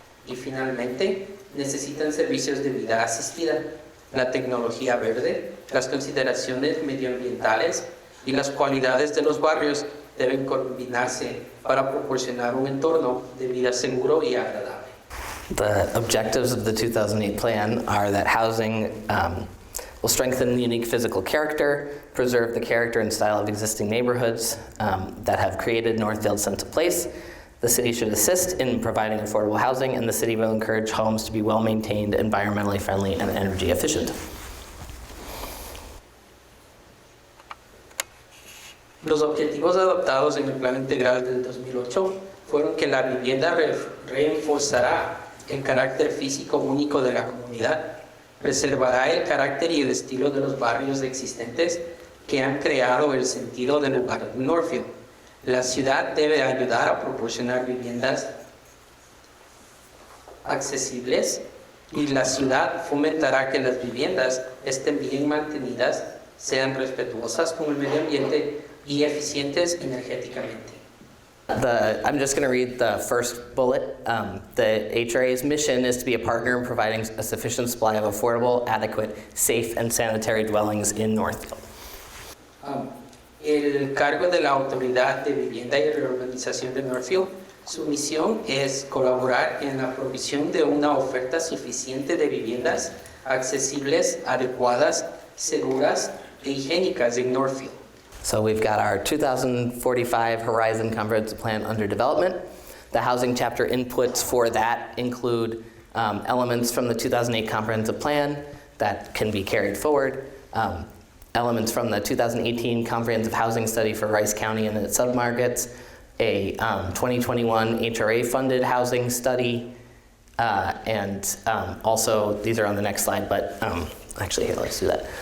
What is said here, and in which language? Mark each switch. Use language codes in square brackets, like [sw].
[es] Y finalmente, necesitan servicios de vida asistida, la tecnología verde, las consideraciones medioambientales y las cualidades de los barrios deben combinarse para proporcionar un entorno de vida seguro y agradable. [en] The objectives of the 2008 plan are that housing will strengthen the unique physical character, preserve the character and style of existing neighborhoods that have created Northfield's sense of place. The city should assist in providing affordable housing, and the city will encourage homes to be well-maintained, environmentally friendly, and energy efficient. [es] Los objetivos adoptados en el Plan Integral del 2008 fueron que la vivienda reforzará el carácter físico único de la comunidad, preservará el carácter y el estilo de los barrios existentes que han creado el sentido del barrio de Northfield. La ciudad debe ayudar a proporcionar viviendas accesibles y la ciudad fomentará que las viviendas estén bien mantenidas, sean respetuosas con el medio ambiente y eficientes energéticamente. [en] I'm just going to read the first bullet. The HRA's mission is to be a partner in providing a sufficient supply of affordable, adequate, safe, and sanitary dwellings in Northfield. [es] El cargo de la Autoridad de Vivienda y Reurbanización de Northfield Su misión es colaborar en la provisión de una oferta suficiente de viviendas accesibles, adecuadas, seguras e higiénicas en Northfield. [en] So we've got our 2045 Horizon Comprehensive Plan under development. The housing chapter inputs for that include elements from the 2008 Comprehensive Plan that can be carried forward, elements from the 2018 Comprehensive Housing Study for Rice County and its submarkets, a 2021 HRA-funded housing study, and also, these are on the next slide, but actually, here, let's do that.